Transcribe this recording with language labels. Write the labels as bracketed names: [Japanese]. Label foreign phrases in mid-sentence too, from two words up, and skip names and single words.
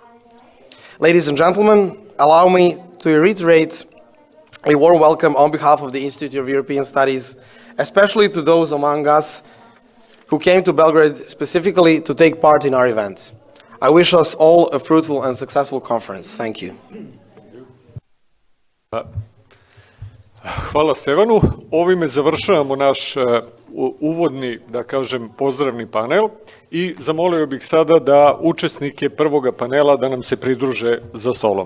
[English] Ladies and gentlemen, allow me to reiterate a warm welcome on behalf of the Institute of European Studies, especially to those among us who came to Belgrade specifically to take part in our event. I wish us all a fruitful and successful conference. Thank you. [Serbian] Hvala Stevanu. Ovime završavamo naš uvodni, da kažem, pozdravni panel i zamolio bih sada da učesnike prvoga panela da nam se pridruže za stolom.